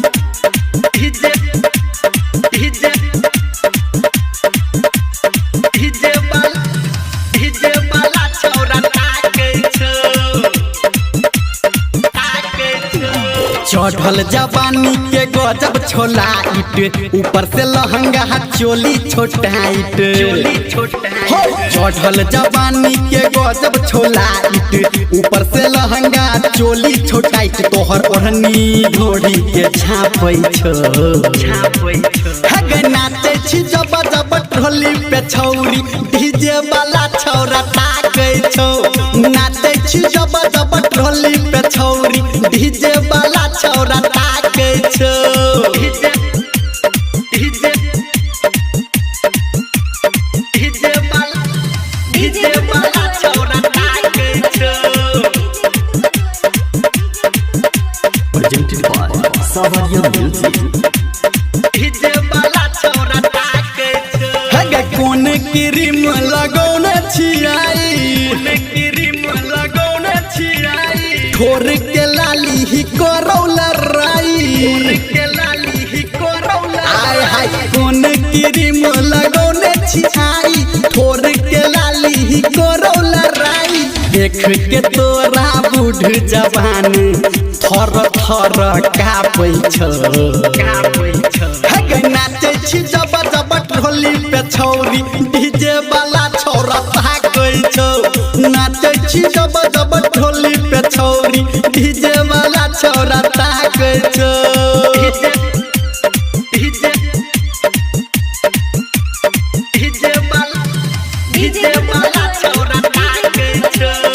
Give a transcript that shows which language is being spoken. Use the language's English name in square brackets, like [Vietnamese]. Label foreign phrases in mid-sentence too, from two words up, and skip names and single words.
[Maithili] चढ़ल जवानी के गजब छोला इट, ऊपर से लहंगा चोली छोटाइट। चढ़ल जवानी के गजब छोला इट, ऊपर से लहंगा चोली छोटाइट। तोहर ओढ़नी ढोड़ी के छापै छो। नाचे छी जब जब ढोली पे छौरी, डीजे वाला छौरा ताकै छौ। नाचे छी जब जब ढोली पे छौरी, डीजे वाला छौरा ताकै छौ। डीजे वाला छौरा ताकै छौ। [English] Presented by Savaria Music. [Maithili] डीजे वाला छौरा ताकै छौ। हगे कोन क्रीम लगौने छियाई, ठोर के लाली ही करौला राई। आय हाय कोन क्रीम लगौने छियाई, ठोर के लाली ही करौला राई। देख के तोरा बूढ़ जवान थर थर कापै छौ। हगे नाचे छी जब जब ढोली पे छौरी, डीजे वाला छौरा ताकै छौ। नाचे छी जब जब ढोली पे छौरी, डीजे वाला छौरा ताकै छौ। डीजे वाला छौरा ताकै छौ।